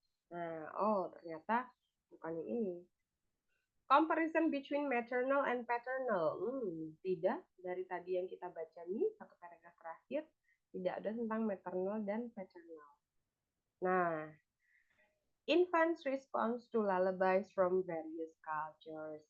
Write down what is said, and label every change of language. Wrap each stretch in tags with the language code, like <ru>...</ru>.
<id>Nah, ternyata bukan yang ini.</id> <en>Comparison between maternal and paternal.</en> <id>Tidak, dari tadi yang kita baca nih, satu paragraf terakhir, tidak ada tentang maternal dan paternal.</id> <en>Nah, infants response to lullabies from various cultures.</en>